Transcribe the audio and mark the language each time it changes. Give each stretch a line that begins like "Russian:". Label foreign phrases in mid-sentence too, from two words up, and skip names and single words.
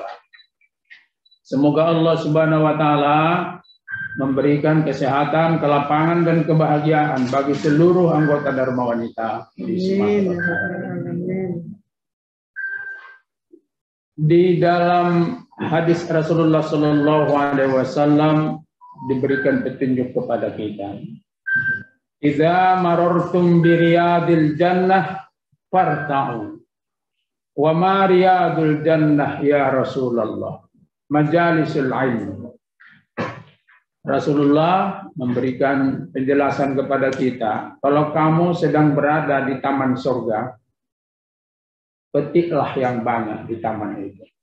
Indonesian: Semoga Allah
Arabic: سبحانه وتعالى
Indonesian: memberikan kesehatan, kelapangan dan kebahagiaan bagi seluruh anggota Dharma Wanita di Sumatera Utara. Di dalam hadis Rasulullah
Arabic: صلى الله عليه وسلم
Indonesian: diberikan petunjuk kepada kita.
Arabic: إذا مررتم برياض الجنة فارتعوا. وما رياض الجنة يا رسول الله? مجالس العلم.
Indonesian: Rasulullah memberikan penjelasan kepada kita, kalau kamu sedang berada di taman surga, petiklah yang banyak di taman itu.